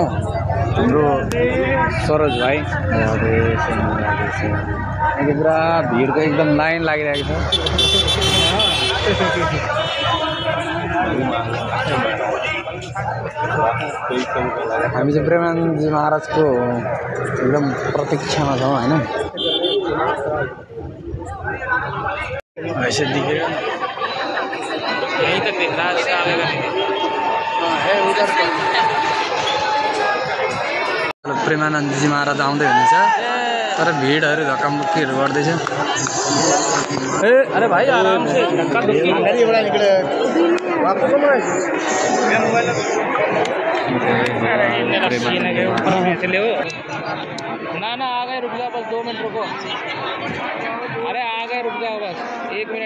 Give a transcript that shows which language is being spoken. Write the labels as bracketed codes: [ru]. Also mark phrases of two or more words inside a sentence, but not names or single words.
[ne] हाम्रो सरोज भाइ अहिले पुरा भिडको एकदम लाइन लागिरहेको छ। हामी चाहिँ प्रेमानन्दजी महाराजको एकदम प्रतीक्षामा छौँ होइन। [hi] ऐसे दिखेगा यहीं तक दिख रहा है, है उधर। [ne] प्रेमानन्दजी महाराज आउँदै हुनुहुन्छ तर भिडहरू धक्कामुक्कीहरू गर्दैछ। [hi] ए अरे भाइ आराम से धक्का धुक्की गाड़ी बड़ा निकले वापस ना आ गए, रुक जाओ बस 2 मिनट रुको। अरे आ गए, रुक जाओ बस 1 मिनट।